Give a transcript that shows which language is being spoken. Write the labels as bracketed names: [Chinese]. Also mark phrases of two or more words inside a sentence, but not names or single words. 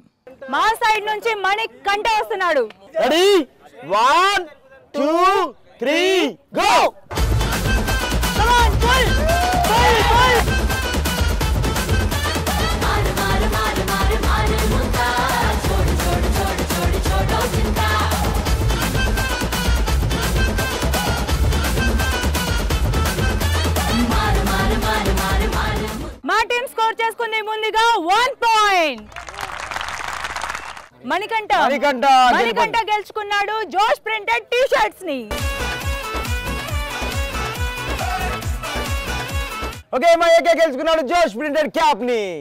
[Telugu] మా సైడ్ నుంచి మణిక్ కంట వస్తున్నాడు. [English] Ready? 1 2 3 go. Come on, pull pull pull. [Hindi] मारू मारू मारू मारू मारू मुता छोड़ छोड़ छोड़ छोड़ छोड़ो चिंता मारू मारू मारू मारू मारू [Telugu] మా [English] team score [Telugu] చేసుకుంది ముందుగా 1 పాయింట్. మణికంఠ గెలుచుకున్నాడు జోష్ [English] printed t shirts [Telugu] ని. ఓకే, మా ఏకే గెలుచుకున్నాడు జోష్ [English] printed cap [Telugu] ని.